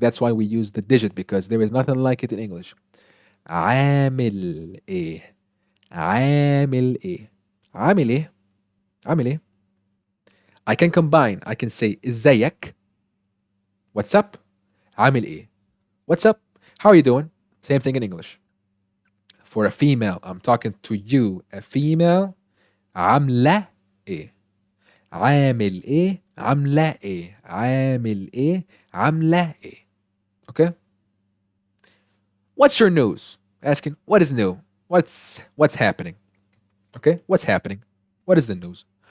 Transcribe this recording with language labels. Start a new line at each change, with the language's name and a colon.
English: That's why we use the digit because there is nothing like it in English.
Arabic: عامل ايه عامل ايه عامل ايه عامل ايه
English: I can combine. I can say ازيك. What's up?
Arabic: عامل ايه
English: What's up? How are you doing? Same thing in English. For a female, I'm talking to you. A female.
Arabic: عاملة ايه عامل ايه عاملة ايه عامل ايه
English: عاملة ايه. Okay? What's your news? Asking what is new? What's happening? Okay? What's happening? What is the news?